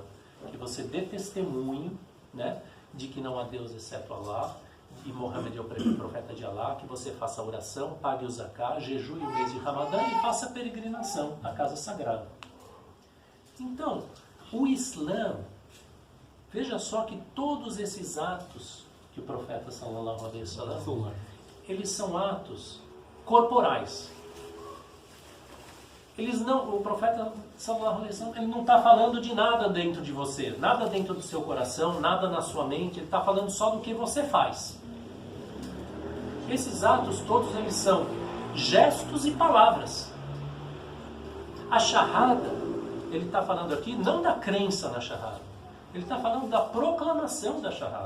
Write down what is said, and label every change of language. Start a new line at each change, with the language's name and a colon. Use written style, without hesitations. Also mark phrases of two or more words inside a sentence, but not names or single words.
Portuguese: Que você dê testemunho, né, de que não há Deus exceto Allah, e Muhammad é o profeta de Allah, que você faça oração, pague o zakah, jejue o mês de Ramadã e faça a peregrinação à casa sagrada. Então, o Islã, veja só que todos esses atos que o profeta
Arabic: صلى الله عليه وسلم,
Portuguese: eles são atos corporais. O profeta
Arabic: صلى الله عليه وسلم,
Portuguese: ele não está falando de nada dentro de você, nada dentro do seu coração, nada na sua mente, ele está falando só do que você faz. Esses atos todos, eles são gestos e palavras. A shahada, ele está falando aqui não da crença na shahada, ele está falando da proclamação da shahada.